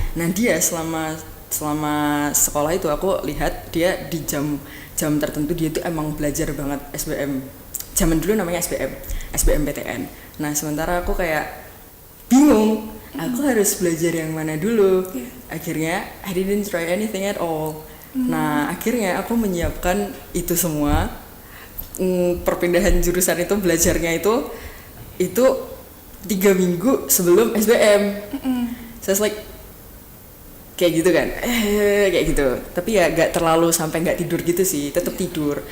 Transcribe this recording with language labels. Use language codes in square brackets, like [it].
[id] Nah dia selama sekolah itu aku lihat dia di jam tertentu dia itu emang belajar banget SBM. Zaman dulu namanya SBMPTN. Nah sementara aku kayak bingung, aku harus belajar yang mana dulu. [en] Akhirnya I didn't try anything at all. [id] Nah akhirnya aku menyiapkan itu semua. Perpindahan jurusan itu, belajarnya itu 3 minggu sebelum SBM. [en] So it's like [id] kayak gitu kan, kayak gitu. Tapi ya nggak terlalu sampai nggak tidur gitu sih, tetap tidur.